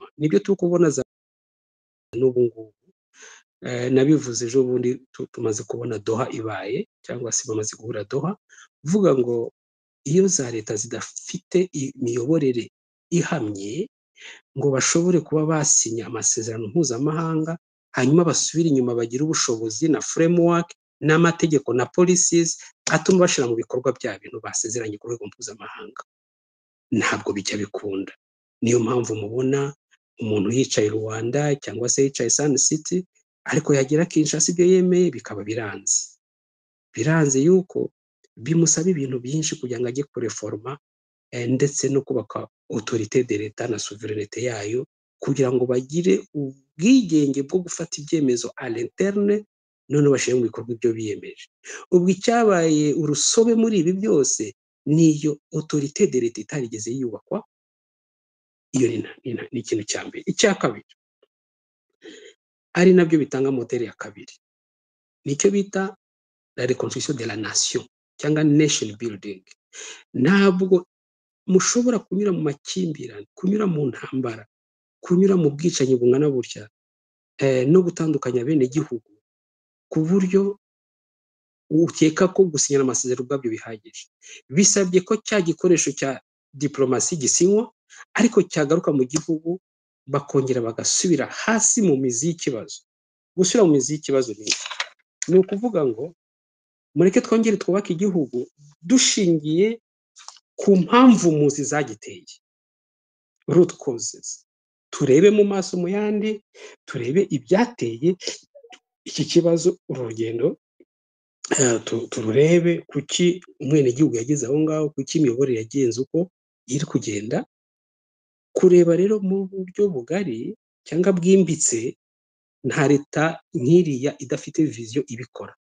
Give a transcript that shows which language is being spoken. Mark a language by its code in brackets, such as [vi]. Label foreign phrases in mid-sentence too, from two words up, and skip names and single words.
[rw] Nibyo turi kubona n'ubu ngubu. Nabivuze ejo bundi tumaze kubona Doha ibaye, cyangwa se bamaze guhura Doha, uvuga ngo iyo za leta zidafite imiyoborere ihamye ngo bashobore kuba basinya amasezerano mpuzamahanga, hanyuma basubire inyuma bagira ubushobozi na framework n'amategeko na policies atuma bashira mu bikorwa bya bintu basezeranye ku rwego mpuzamahanga, ntabwo bijya bikunda. Niyo mpamvu mubona umuntu yicaye Rwanda cyangwa se yicaye Sun City, ariko yagira Kinshasa ibyo yemeye bikaba biranze yuko bimusaba ibintu byinshi kugira ngo ajye kureforma ndetse no kubaka [fr] autorité de l'État [rw] na souveraineté yayo, kugira ngo bagire ubwigenge bwo gufata ibyemezo [fr] à l'interne, [rw] none bashyire mu bikorwa ibyo biyemeje. Ubwo icyabaye urusobe muri ibi byose niyo [fr] autorité de l'État [rw] itarigeze yubakwa. Iyo ni ikintu cya mbere. Icya kabiri ari nabyo bitanga modeli ya kabiri, nicyo bita [fr] la reconstruction de la nation [rw] cyangwa [en] nation building. [rw] Ntabwo mushobora kunyura mu makimbirane, kunyura mu ntambara, kunyura mu bwicanyi bungana burya no gutandukanya bene gihugu ku buryo ukeka ko gusinyana amasezerano ubwabyo bihagije. Bisabye ko cya gikoresho cya diplomasi gisinywa, ariko cyagaruka mu gihugu bakongera bagasubira hasi mu mizi y'ikibazo. Gusubira mu mizi y'ikibazo ni ukuvuga ngo mureke twongere twubake igihugu dushingiye ku mpamvu muzi zagiteye, [en] root causes. [rw] Turebe mu maso mu yandi, turebe ibyateye iki kibazo, urugendo tururebe kuki umwene gihugu yageze aho ngaho, kuki imiyoborere yagenze uko iri kugenda. Kureba rero mu buryo bugari cyangwa bwimbitse, nta leta nk'iriya idafite vision ibikora.